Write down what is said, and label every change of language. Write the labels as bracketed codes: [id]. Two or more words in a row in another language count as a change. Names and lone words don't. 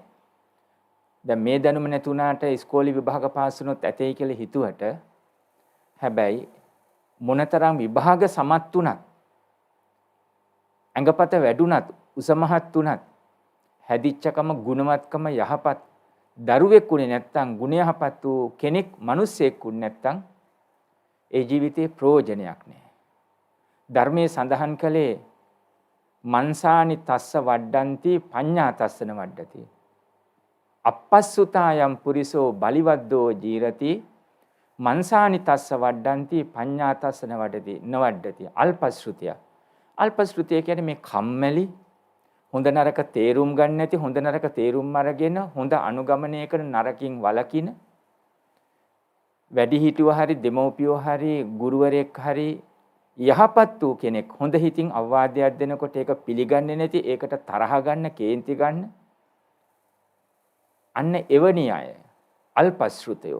[si] දැන් මේ දැනුම නැතුණාට ඉස්කෝලේ විභාග පාස් වුණොත් ඇතේ කියලා හිතුවට හැබැයි මොනතරම් විභාග සමත් වුණත් අංගපත වැඩුණත් උසමහත් වුණත් හැදිච්චකම ගුණවත්කම යහපත් දරුවෙක් උනේ නැත්තම් ගුණ යහපත් වූ කෙනෙක් මිනිස්සෙක් උනේ නැත්තම් ඒ ජීවිතේ ප්‍රයෝජනයක් නෑ. ධර්මයේ සඳහන් කළේ [pi] මන්සානි තස්ස වඩ්ඩಂತಿ පඤ්ඤා තස්සන වඩ්ඩති. අපස්සුතායම් පුරිසෝ බලිවද්දෝ ජීරති මන්සානි තස්ස වඩ්ඩಂತಿ පඤ්ඤා තස්සන වඩති නවඩ්ඩති. [si] අල්පශ්‍රුතිය. අල්පශ්‍රුතිය කියන්නේ මේ කම්මැලි හොඳ නරක තේරුම් ගන්න නැති හොඳ නරක තේරුම් අරගෙන හොඳ අනුගමනය කරන නරකින් වළකින වැඩි හිටියෝ හරි දෙමව්පියෝ හරි ගුරුවරයෙක් හරි යහපත් වූ කෙනෙක් හොඳ හිතින් අවවාදයක් දෙනකොට ඒක පිළිගන්නේ නැති ඒකට තරහ ගන්න කේන්ති ගන්න අන්න එවැනි අය අල්පශ්‍රුතයෝ.